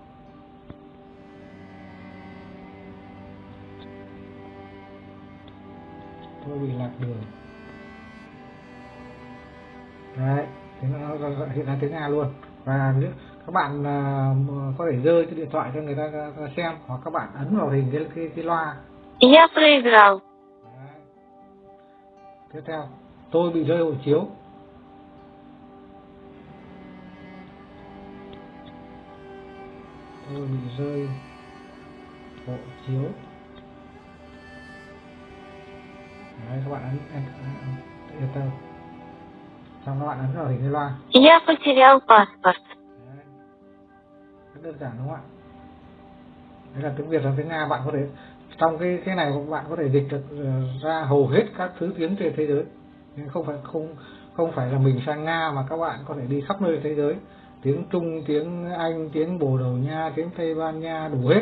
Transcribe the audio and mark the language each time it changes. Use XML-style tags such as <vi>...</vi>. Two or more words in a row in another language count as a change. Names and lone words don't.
<vi>Tôi bị lạc đường. Đấy, thì nó hiện ra tiếng Nga luôn. Và nếu các bạn có thể rơi cái điện thoại cho người ta xem, hoặc các bạn ấn vào hình cái loa.</vi> <ru>Я проиграл.</ru> <vi>Đấy. Tiếp theo, tôi bị rơi hộ chiếu. Tôi bị rơi hộ chiếu. Đấy, các bạn ấn enter. Xong các bạn ấn vào hình cái loa.</vi> <ru>Я потерял паспорт.</ru> <vi>Đấy. Rất đơn giản đúng không ạ? Đấy là tiếng Việt và tiếng Nga. Bạn có thể trong cái này bạn có thể dịch được ra hầu hết các thứ tiếng trên thế giới. Nhưng không phải là mình sang Nga mà các bạn có thể đi khắp nơi thế giới. Tiếng Trung, tiếng Anh, tiếng Bồ Đào Nha, tiếng Tây Ban Nha, đủ hết.</vi>